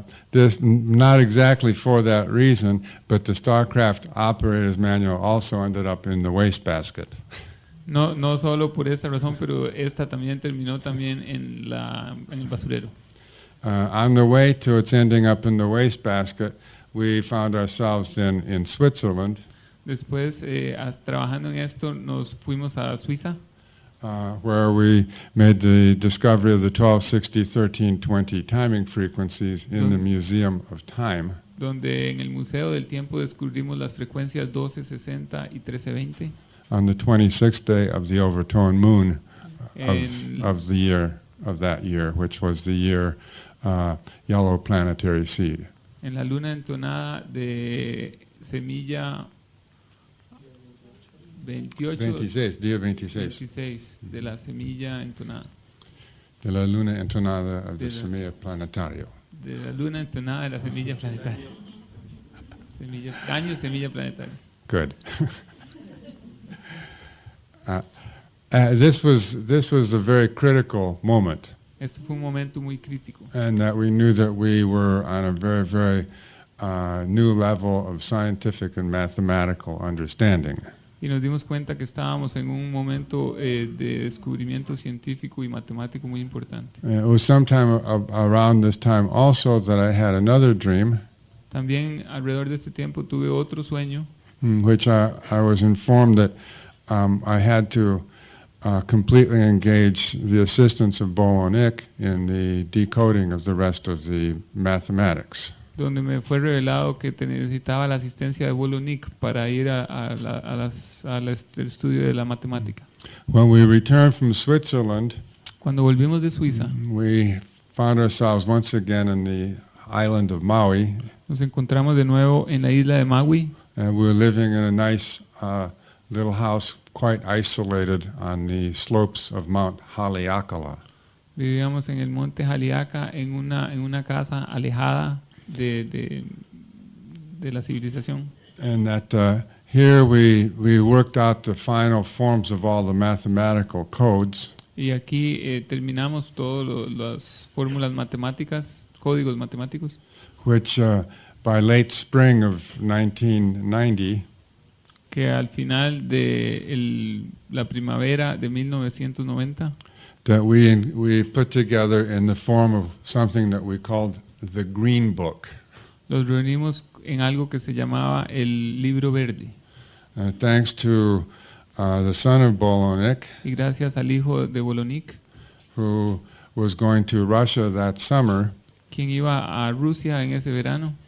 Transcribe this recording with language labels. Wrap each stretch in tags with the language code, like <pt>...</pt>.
<en>This not exactly for that reason, but the Starcraft operator's manual also ended up in the wastebasket.</en> <es>No solo por esta razón, pero esta también terminó también en el basurero.</es> <en>On the way to its ending up in the wastebasket, we found ourselves then in Switzerland.</en> <es>Después, trabajando en esto, nos fuimos a Suiza,</es> <en>Where we made the discovery of the 1260, 1320 timing frequencies in the Museum of Time.</en> <es>donde en el Museo del Tiempo descubrimos las frecuencias 1260 y 1320.</es> <en>On the 26th day of the overturned moon</en> <es>En-</es> <en>of that year, which was the year yellow planetary seed.</en> <es>En la luna entonada de semilla 28, 26, día 26. 26 de la semilla entonada. De la luna entonada of</es> <en>the</en> <es>la- semilla planetario. De la luna entonada de la semilla planetaria. Año semilla planetaria.</es> <en>Good. This was a very critical moment,</en> <es>Este fue un momento muy crítico.</es> <en>and that we knew that we were on a very, very new level of scientific and mathematical understanding.</en> <es>Y nos dimos cuenta que estábamos en un momento de descubrimiento científico y matemático muy importante.</es> <en>It was sometime around this time also that I had another dream,</en> <es>También alrededor de este tiempo tuve otro sueño</es> <en>in which I was informed that I had to completely engage the assistance of Bolonik in the decoding of the rest of the mathematics.</en> <es>donde me fue revelado que necesitaba la asistencia de Bolonik para ir al estudio de la matemática.</es> <en>When we returned from Switzerland,</en> <es>Cuando volvimos de Suiza,</es> <en>we found ourselves once again in the island of Maui,</en> <es>nos encontramos de nuevo en la isla de Maui.</es> <en>and we were living in a nice little house quite isolated on the slopes of Mount Haleakala.</en> <es>Vivíamos en el monte Haleakala en una casa alejada de la civilización.</es> <en>And that here we worked out the final forms of all the mathematical codes,</en> <es>Y aquí terminamos todas las fórmulas matemáticas, códigos matemáticos,</es> <en>which by late spring of 1990,</en> <es>que al final de la primavera de 1990</es> <en>that we put together in the form of something that we called the Green Book.</en> <es>los reunimos en algo que se llamaba el libro verde.</es> <en>Thanks to the son of Bolonik,</en> <es>Y gracias al hijo de Bolonik,</es> <en>who was going to Russia that summer,</en> <es>quien iba a Rusia en ese verano,</es>